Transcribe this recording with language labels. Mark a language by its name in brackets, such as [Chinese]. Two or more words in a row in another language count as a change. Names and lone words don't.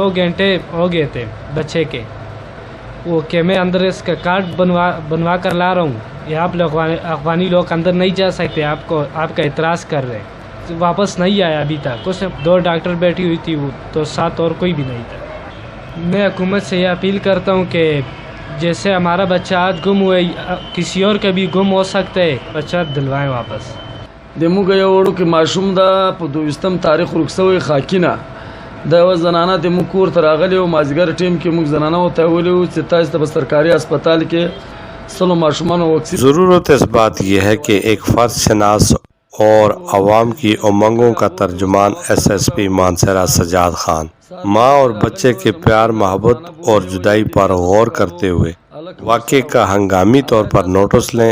[Urdu] 2 گھنٹے ہو گئے تھے بچے کے، وہ کہ میں اندر اس کا کارڈ بنوا کر لا رہا ہوں، یہ آپ لوگ افغانی لوگ اندر نہیں جا سکتے، آپ کا اعتراض کر رہے ہیں۔ واپس نہیں آیا ابھی تک، اس نے 2 ڈاکٹر بیٹھی ہوئی تھی، وہ تو ساتھ اور کوئی بھی نہیں تھا۔ میں حکومت سے یہ اپیل کرتا ہوں کہ جیسے ہمارا بچہ آج گم ہوئے، کسی اور کا بھی گم ہو سکتا ہے، بچہ دلوائیں واپس۔ [Pashto] د موږ یو وړوکی ماشوم ده په 22 تاریخ رخصوی خاکینه دا یوه زنانه د موږ کور ته راغلې وه، مازدیګر ټیم کې موږ زنانه ورته ویلي وو چې تاسو ته په سرکاري اسپتال کې 100 ماشومانو واکسین [Urdu] ضرورت اس بات یہ ہے کہ ایک فرد شناس اور عوام کی امنگوں کا ترجمان SSP مانسہرہ سجاد خان ماں اور بچے کے پیار، محبت اور جدائی پر غور کرتے ہوئے واقعے کا ہنگامی طور پر نوٹس لیں۔